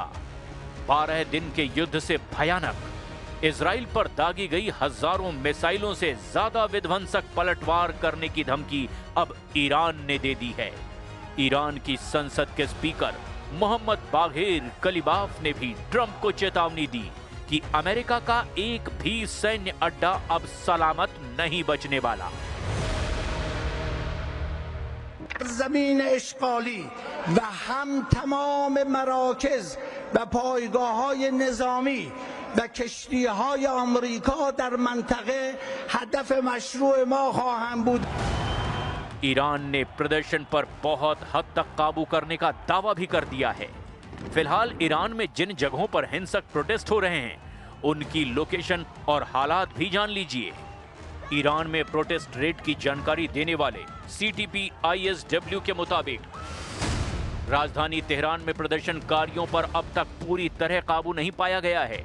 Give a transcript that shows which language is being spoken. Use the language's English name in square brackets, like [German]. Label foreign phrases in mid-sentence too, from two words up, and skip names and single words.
[Hindi] 12 दिन के युद्ध से भयानक इजराइल पर दागी गई हजारों मिसाइलों से ज्यादा विध्वंसक पलटवार करने की धमकी अब ईरान ने दे दी है। ईरान की संसद के स्पीकर मोहम्मद बाघेर कलिबाफ ने भी ट्रंप को चेतावनी दी कि अमेरिका का एक भी सैन्य अड्डा अब सलामत नहीं बचने वाला। [Persian] زمین اشغالی و هم تمام مراکز و پایگاه‌های نظامی و کشتی‌های آمریکا در منطقه هدف مشروع ما خواهند بود. [Hindi] ईरान ने प्रदर्शन पर बहुत हद तक काबू करने का दावा भी कर दिया है। फिलहाल ईरान में जिन जगहों पर हिंसक प्रोटेस्ट हो रहे हैं उनकी लोकेशन और हालात भी जान लीजिए। ईरान में [English] protest rate [Hindi] की जानकारी देने वाले CTP-ISW के मुताबिक राजधानी तेहरान में प्रदर्शनकारियों पर अब तक पूरी तरह काबू नहीं पाया गया है।